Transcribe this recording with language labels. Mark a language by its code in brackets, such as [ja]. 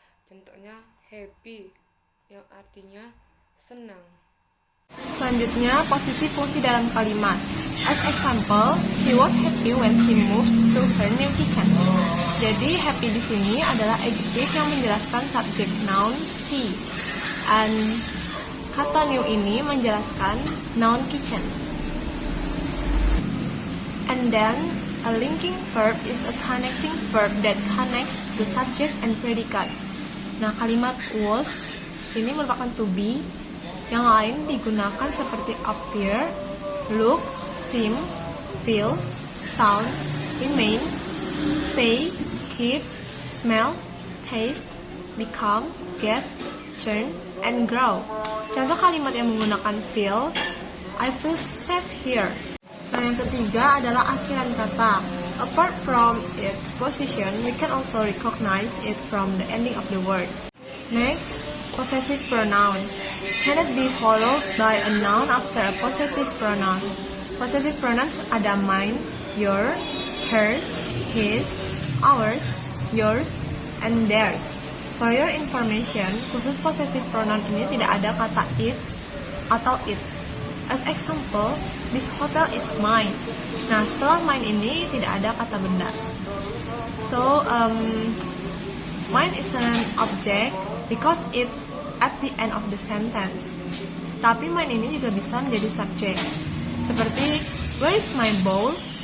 [id] Contohnya happy yang artinya senang. Selanjutnya, posisi fungsi dalam kalimat. [en] As example, she was happy when she moved to her new kitchen. [id] Jadi, happy di sini adalah adjektif yang menjelaskan subjek noun she. And kata new ini menjelaskan noun kitchen. [en] And then, a linking verb is a connecting verb that connects the subject and predicate. [id] Nah, kalimat was ini merupakan to be. Yang lain digunakan seperti [en] appear, look, seem, feel, sound, remain, stay, keep, smell, taste, become, get, turn, and grow. [id] Contoh kalimat yang menggunakan feel, [en] I feel safe here. [id] Nah, yang ketiga adalah akhiran kata. [en] apart from its position, we can also recognize it from the ending of the word. Next, possessive pronoun cannot be followed by a noun after a possessive pronoun. Possessive pronouns [id] ada [en] mine, your, hers, his, ours, yours, and theirs. For your information, [id] khusus possessive pronoun ini tidak ada kata its atau it. [en] As example, this hotel is mine. [id] Nah, setelah mine ini tidak ada kata benda. [en] So, mine is an object because it's at the end of the sentence. [id] Tapi mine ini juga bisa menjadi subject. Seperti, [en] where is my bowl?